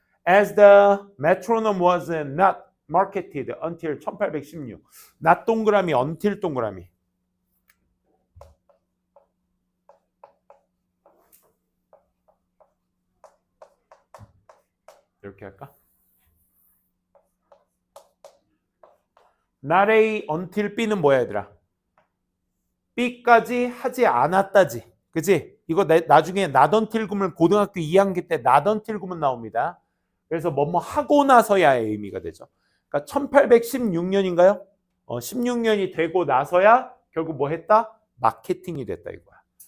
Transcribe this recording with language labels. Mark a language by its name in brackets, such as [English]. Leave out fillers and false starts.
[English] As the metronome was not marketed until 1816. [Korean] not 동그라미 until 동그라미. 이렇게 할까? not A until B는 뭐야 얘들아? B까지 하지 않았다지. 그치? 이거 나중에 not until 구문 고등학교 2학기 때 not until 구문 나옵니다. 그래서 뭐뭐 하고 나서야의 의미가 되죠. 그러니까 1816년인가요? 16년이 되고 나서야 결국 뭐 했다? 마케팅이 됐다 이거야.